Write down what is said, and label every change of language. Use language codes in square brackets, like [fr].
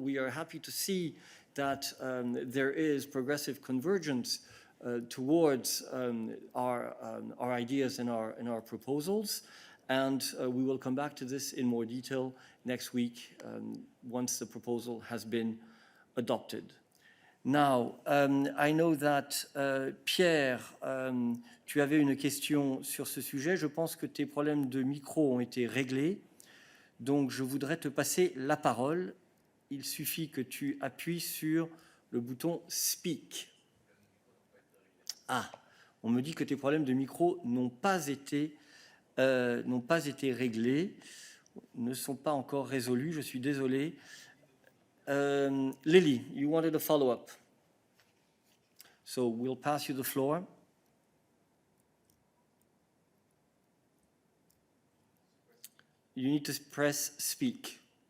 [en] We are happy to see that there is progressive convergence towards our ideas and our proposals, and we will come back to this in more detail next week once the proposal has been adopted. Now, I know that [fr] Pierre, tu avais une question sur ce sujet. Je pense que tes problèmes de micro ont été réglés, donc je voudrais te passer la parole. Il suffit que tu appuies sur le bouton Speak. Ah, on me dit que tes problèmes de micro n'ont pas été n'ont pas été réglés, ne sont pas encore résolus. Je suis désolé. [en] Lily, you wanted a follow-up. So we'll pass you the floor. You need to press speak.